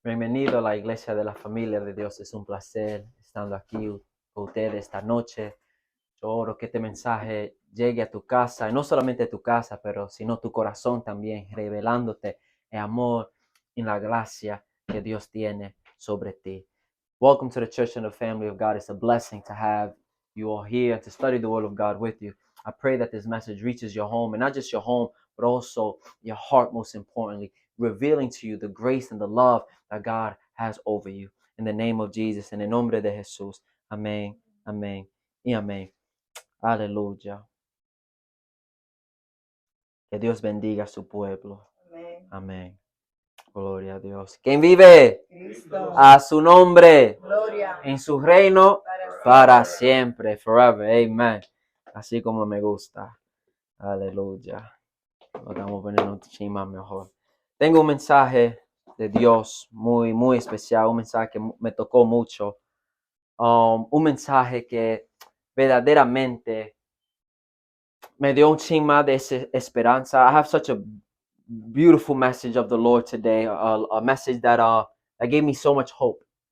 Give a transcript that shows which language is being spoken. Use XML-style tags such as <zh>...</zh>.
<es>Bienvenido a la iglesia de la familia de Dios. Es un placer estando aquí con ustedes esta noche. Yo oro que este mensaje llegue a tu casa, y no solamente a tu casa, pero sino tu corazón también, revelándote el amor y la gracia que Dios tiene sobre ti.</es> <en>Welcome to the church and the family of God. It's a blessing to have you all here to study the word of God with you. I pray that this message reaches your home, and not just your home, but also your heart, most importantly, revealing to you the grace and the love that God has over you. In the name of Jesus,</en> <es>en el nombre de Jesús. Amén, amén y amén. Aleluya. Que Dios bendiga a su pueblo. Amén. Amén. Gloria a Dios. ¿Quién vive? Cristo. A su nombre. Gloria. En su reino para siempre.</es> <en>Forever.</en> <es>Amen. Así como me gusta. Aleluya. Lo estamos poniendo un chima mejor. Tengo un mensaje de Dios muy, muy especial. Un mensaje que me tocó mucho. Un mensaje que verdaderamente me dio un chima de esperanza.</es> <en>I have such a beautiful message of the Lord today. A message that gave me so much hope.</en>